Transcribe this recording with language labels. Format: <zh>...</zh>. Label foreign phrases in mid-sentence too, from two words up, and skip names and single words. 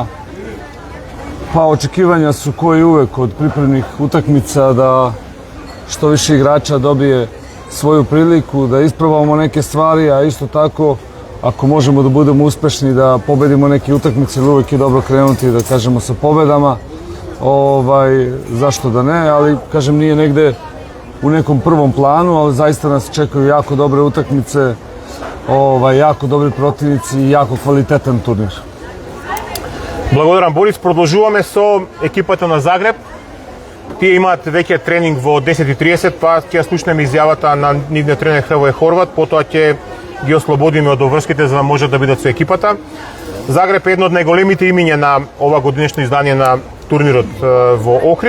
<sr>Па очекивања су кои увек од припремних утакмица да што више играча добие своју прилику, да испробамо неке ствари, а исто тако, ако можемо да будеме успешни, да победимо неки утакмици, увек е добро кренути, да кажемо со победама. Зашто да не, али кажем ние негде у неком првом плану, ali zaista nas čekaju jako dobre utakmice, jako dobri protivnici i jako kvalitetan turnir.</sr> <mk>Благодарам, Борис. Продолжуваме со екипата на Загреб. Тие имаат веќе тренинг во 10:30, па ќе слушнеме изјавата на нивниот тренер Хрвој Хорват, потоа ќе ги ослободиме од довршките за да можат да бидат со екипата. Загреб е едно од најголемите имиња на ова годинешно издание на турнирот во Охрид.</mk>